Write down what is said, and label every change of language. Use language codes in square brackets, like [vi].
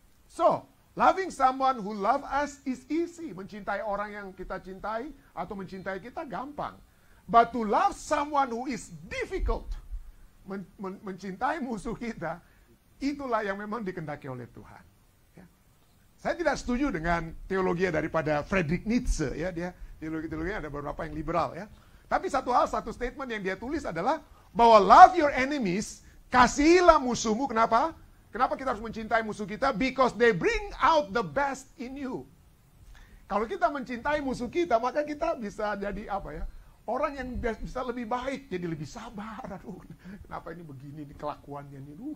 [en] So, loving someone who love us is easy. [id] Mencintai orang yang kita cintai atau mencintai kita gampang. [en] But to love someone who is difficult, [id] mencintai musuh kita, itulah yang memang dikehendaki oleh Tuhan. Ya. Saya tidak setuju dengan teologi daripada Friedrich Nietzsche. Ya, dia teologinya ada beberapa yang liberal. Ya. Tapi satu statement yang dia tulis adalah bahwa [en] love your enemies, [id] kasihilah musuhmu. Kenapa? Kenapa kita harus mencintai musuh kita? [en] Because they bring out the best in you. [id] Kalau kita mencintai musuh kita, maka kita bisa jadi orang yang bisa lebih baik, jadi lebih sabar. Aduh, kenapa ini begini nih kelakuannya nih?